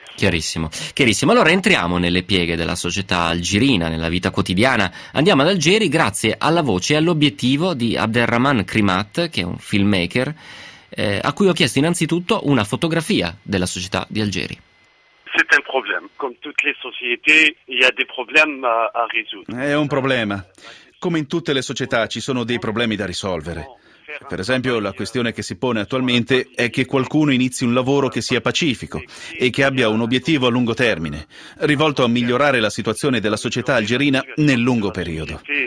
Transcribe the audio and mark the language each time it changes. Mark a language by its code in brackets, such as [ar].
[it] Chiarissimo. Allora entriamo nelle pieghe della società algerina, nella vita quotidiana. Andiamo ad Algeri grazie alla voce e all'obiettivo di Abderrahman Krimat, che è un filmmaker, a cui ho chiesto innanzitutto una fotografia della società di Algeri. [fr] C'est un problème. Comme toutes les sociétés, il y a des problèmes à résoudre. [it] È un problema. Come in tutte le società, ci sono dei problemi da risolvere. Per esempio, la questione che si pone attualmente è che qualcuno inizi un lavoro che sia pacifico e che abbia un obiettivo a lungo termine, rivolto a migliorare la situazione della società algerina nel lungo periodo.